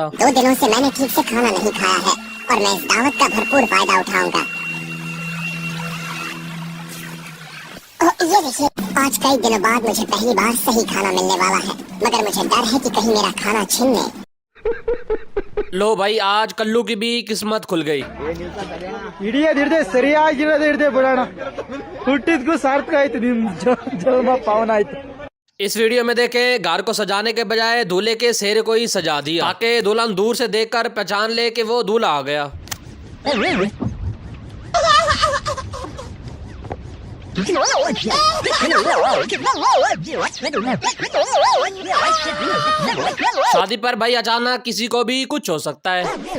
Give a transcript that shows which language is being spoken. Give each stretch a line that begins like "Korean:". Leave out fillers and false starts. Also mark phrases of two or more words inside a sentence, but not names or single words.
Hindi: 2 दिनों से मैंने ठीक से खाना नहीं खाया है और मैं इस दावत का भरपूर फायदा उठाऊंगा। ये देखिए, आज कई दिनों बाद मुझे पहली बार सही खाना मिलने वाला है, मगर मुझे डर है कि कहीं मेरा खाना छीन ले। लो भाई, आज कल्लू की भी किस्मत खुल गई।
Kannada: ಹಿಡಿಯದಿರ್ದೆ ಸರಿಯಾಗಿರೋದಿರ್ದೆ ಬಿಡೋಣ, ಹುಟ್ಟಿದ್ಗೂ ಸಾರ್ಥಕ ಆಯ್ತು, ನಿಮ್ ಜನ್ಮ ಪಾವನ ಆಯ್ತು।
Hindi: इस वीडियो में देखें, घर को सजाने के बजाय दूल्हे के सेहरे को ही सजा दिया ताकि दुल्हन दूर से देखकर पहचान ले कि वो दूल्हा आ गया। शादी पर भाई अचानक किसी को भी कुछ हो सकता है।